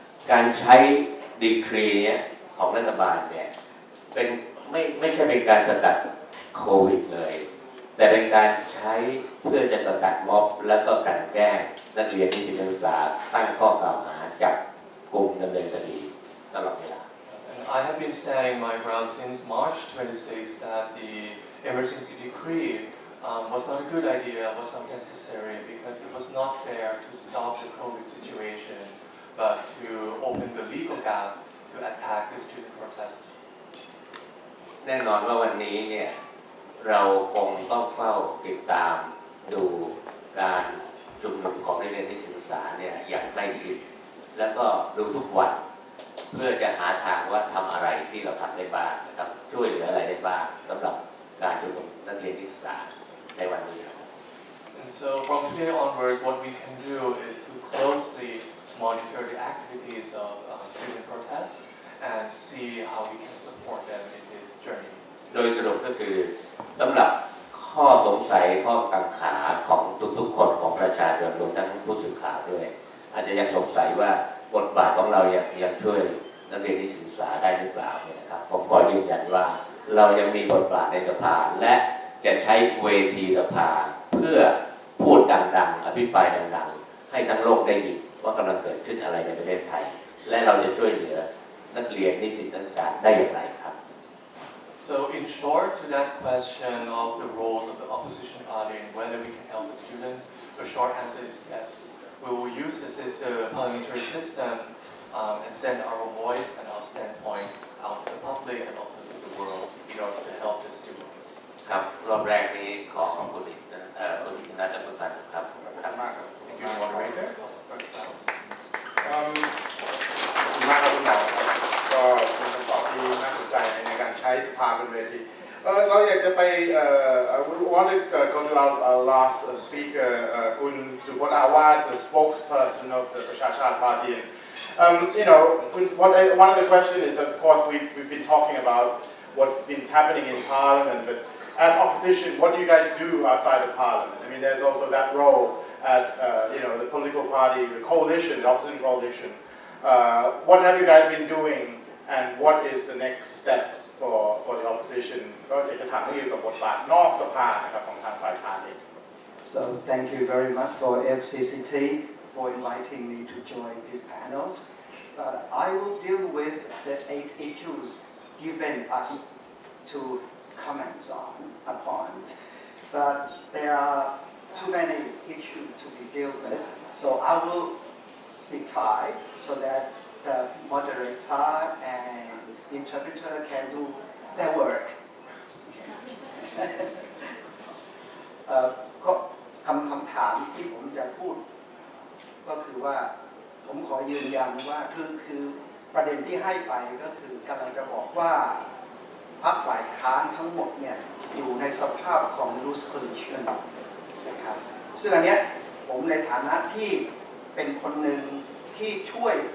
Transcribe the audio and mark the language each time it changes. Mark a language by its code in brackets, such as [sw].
[th] การใช้ดีกรีเนี่ยของรัฐบาลเนี่ยเป็นไม่ใช่เป็นการสกัดโควิดเลยแต่เป็นการใช้เพื่อจะสกัดม็อบแล้วก็กลั่นแกล้งนักเรียนนิสิตนักศึกษาตั้งข้อกล่าวหาจับกลุ่มดำเนินคดีตลอดเวลา [en] I have been standing my ground since March 26 that the emergency decree was not a good idea, was not necessary because it was not there to stop the COVID situation, but to open the legal gap to attack the student protest. [th] แน่นอนว่าวันนี้เนี่ยเราคงต้องเฝ้าติดตามดูการชุมนุมของนักเรียนนิสิต ษาเนี่ยอย่างใกล้ชิดแล้วก็ดูทุกวันเพื่อจะหาทางว่าทำอะไรที่เราทำได้บ้างนะครับช่วยเหลืออะไรได้บ้างสำหรับการชุมนุมนักเรียนนักศึกษาในวันนี้ครับ [en] And so from today onwards, what we can do is to closely monitor the activities of student protests and see how we can support them in this journey. [th] โดยสรุปก็คือสำหรับข้อสงสัยข้อกังขาของทุกๆคนของประชาชนรวมทั้งผู้สื่อข่าวด้วยอาจจะยังสงสัยว่าบทบาทของเรายังช่วยนักเรียนนิสิตศึกษาได้หรือเปล่าเนี่ยนะครับผมขอยืนยันว่าเรายังมีบทบาทในสภาและจะใช้เวทีสภาเพื่อพูดดังๆอภิปรายดังๆให้ทั้งโลกได้ยินว่ากำลังเกิดขึ้นอะไรในประเทศไทยและเราจะช่วยเหลือนักเรียนนิสิตนักศึกษาได้อย่างไรครับ [en] So in short, to that question of the roles of the opposition party and whether we can help the students, the short answer is yes. We will use the parliamentary system and send our voice and our standpoint out to the public and also to the world in order to help the students. [th] ครับรอบแรกนี้ขอขอบคุณคุณอิทธินัทและคุณพันธ์ครับ ขอบคุณมากครับ [en] Thank you, moderator. [th] ขอบคุณมากครับคุณหมอครับก็เป็นคำตอบที่น่าสนใจในการใช้สภาเป็นเวทีเราอยากจะไป [en] we want to go to our last speaker คุณสุพจน์อาวาส the spokesperson of the ประชาชาติ Party you know one of the questions is that of course we've been talking about what's been happening in Parliament but as opposition what do you guys do outside of Parliament I mean there's also that role as you know the political party the coalition the opposition coalition what have you guys been doing and what is the next step for the opposition [th] ก็อยากจะถามเรื่องเกี่ยวกับบทบาทนอกสภานะครับของทางฝ่ายค้านเอง [en] So thank you very much for FCCT for inviting me to join this panel. But I will deal with the 8 issues given us to comment upon. But there are too many issues to be dealt with. So I will speak Thai so that the moderator and interpreter can do their work. [th] ก็คำถามที่ผมจะพูดก็คือว่าผมขอยืนยันว่าคือประเด็นที่ให้ไปก็คือกำลังจะบอกว่าพรรคฝ่ายค้านทั้งหมดเนี่ยอยู่ในสภาพของ [en] loose coalition [th] นะครับซึ่งอันเนี้ยผมในฐานะที่เป็นคนหนึ่งที่ช่วย